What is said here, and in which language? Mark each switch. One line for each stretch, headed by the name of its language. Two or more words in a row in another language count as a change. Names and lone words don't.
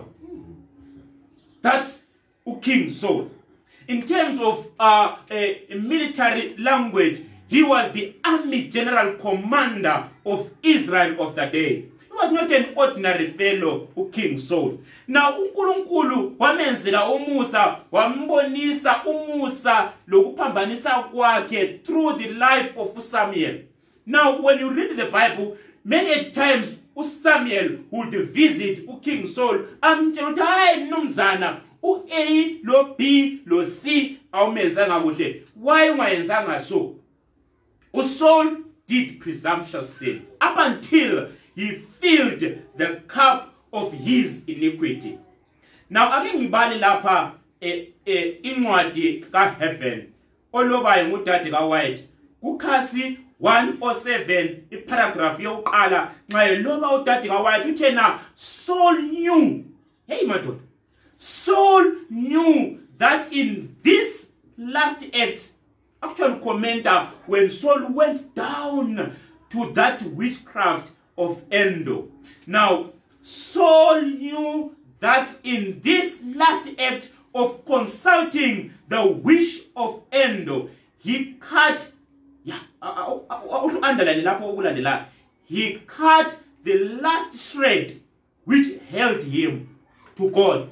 English: That's King Saul. In terms of military language, he was the army general commander of Israel of the day. He was not an ordinary fellow, King Saul. Now,
North Ndebele: uNkulunkulu wamenzela umusa, wambonisa umusa lokuphambanisa kwakhe
English: through the life of Samuel. Now, when you read the Bible, many times Samuel would visit King Saul.
North Ndebele: Amtshela ukuthi hayi mnumzana, u-A lo B lo C awumenzanga kuhle. Why ungayenzanga so?
English: Saul did presumptuous sin up until he filled the cup of his iniquity. Now,
North Ndebele: ake ngibale lapha incwadi kaHeaven olobayo ngudade kaWhite kukhasi 107 iparagraph yokuqala nxa eloba udade kaWhite uthena
English: Saul knew,
North Ndebele: hey madoda,
English: Saul knew that in this last act, actual commenter, when Saul went down to that witchcraft of Endor. Now, Saul knew that in this last act of consulting the wish of Endor, he cut, he cut the last shred which held him to God.